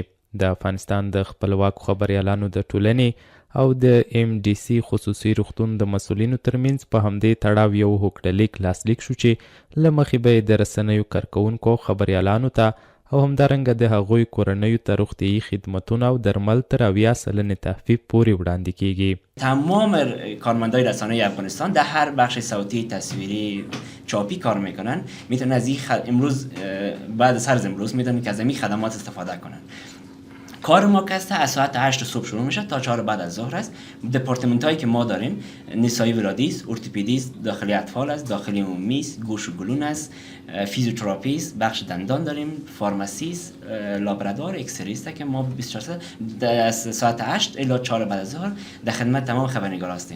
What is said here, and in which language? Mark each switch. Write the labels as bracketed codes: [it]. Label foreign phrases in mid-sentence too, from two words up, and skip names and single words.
[ps] د افغانستان د خپلواکو خبریالانو د ټولنې او د MDC خصوصي روغتون د مسؤلینو ترمنځ په همدې تړاو یو هوکړلیک لاسلیک شو چې له مخې به یې د رسنیو کارکوونکو او خبریالانو ته او همدارنګه د هغوی کورنیو ته روغتیایي خدمتونه او درمل تر 80% تخفیف پورې وړاندې کیږي. [fa] تمام کارمندای رسانه‌ای افغانستان در هر بخش صوتی، تصویری، چاپی کار میکنن، میتونن از این امروز بعد از امروز میتونن که از این خدمات استفاده کنن. کار ما که از ساعت 8 صبح شروع میشه تا 4 بعد از ظهر است. دپارتمنت هایی که ما داریم نسایی ولادیست، ارتوپدیست، داخلی اطفال است، داخلی عمومی است، گوش و گلون است، فیزیوتراپیست، بخش دندان داریم، فارماسیست، لابرادور، اکسریست که ما 24 ساعت از ساعت 8 الی 4 بعد از ظهر در خدمت تمام خبرنگارا هستیم.